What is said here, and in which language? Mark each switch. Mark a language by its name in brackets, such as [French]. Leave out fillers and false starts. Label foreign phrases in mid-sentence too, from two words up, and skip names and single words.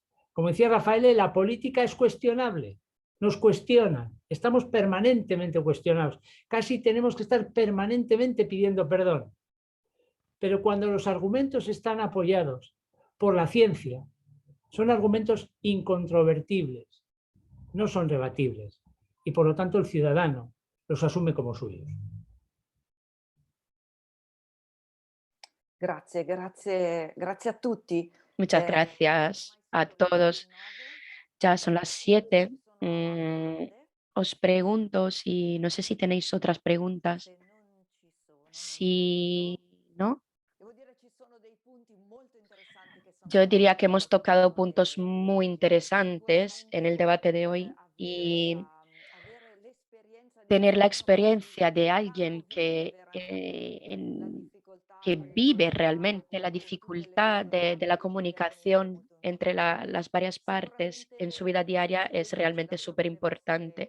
[Spanish] Como decía Rafael, la política es cuestionable, nos cuestionan, estamos permanentemente cuestionados, casi tenemos que estar permanentemente pidiendo perdón. Pero cuando los argumentos están apoyados por la ciencia, son argumentos incontrovertibles, no son rebatibles, y por lo tanto el ciudadano los asume como suyos. [Italian] Grazie, grazie, grazie a tutti. [Spanish] Muchas gracias a todos. Ya son las 7. Os pregunto si, no sé si tenéis otras preguntas. Si no, yo diría que hemos tocado puntos muy interesantes en el debate de hoy y tener la experiencia de alguien que vive realmente la dificultad de la comunicación entre las varias partes en su vida diaria es realmente súper importante.